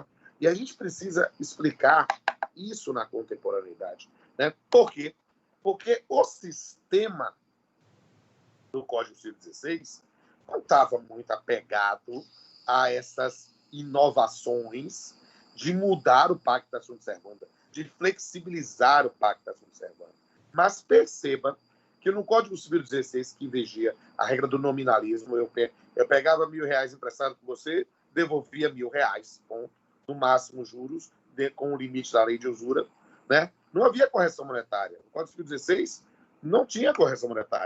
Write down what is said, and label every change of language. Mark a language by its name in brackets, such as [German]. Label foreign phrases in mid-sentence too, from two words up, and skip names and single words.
[Portuguese] E a gente precisa explicar isso na contemporaneidade, né? Por quê? Porque o sistema do Código Civil 16 não estava muito apegado a essas inovações de mudar o [Latin] Pacta Sunt Servanda, [Portuguese] de flexibilizar o [Latin] Pacta Sunt Servanda. [Portuguese] Mas perceba que no Código Civil 16, que vigia a regra do nominalismo, eu pegava R$1.000 emprestado com você, devolvia R$1.000, com no máximo juros, com o limite da lei de usura, né? Não havia correção monetária. No Código Civil 16 não tinha correção monetária.